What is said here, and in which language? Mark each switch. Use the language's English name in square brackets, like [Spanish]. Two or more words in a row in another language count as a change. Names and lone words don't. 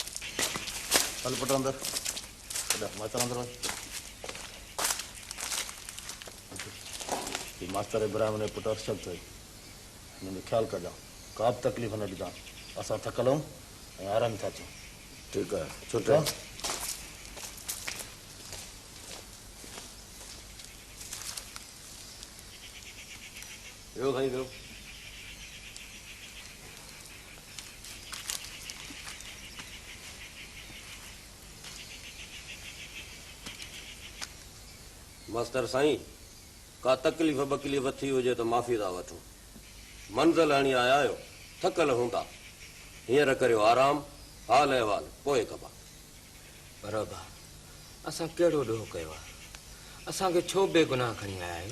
[Sindhi] चल पुट अंदर मैं चल अंदर मास्टर इब्राहिम ने पुट अरशद थे हिन जो ख्याल कजां का बि तकलीफ़ न ॾिजां असां थकल आहियूं ऐं आराम था अचूं [Urdu] ٹھیک ہے [Sindhi] छुट्टी यो भाई यो मास्टर साईं का तकलीफ़ बकलीफ़ थी हुजे तो माफ़ी था वठो मंज़िल हणी आया आहियो थकल हूंदा हींअर करियो आराम हाल अहिवाल पोइ कबा बराबरि असां कहिड़ो ॾोह कयो आहे असांखे छो बेगुनाह खणी आया आहियो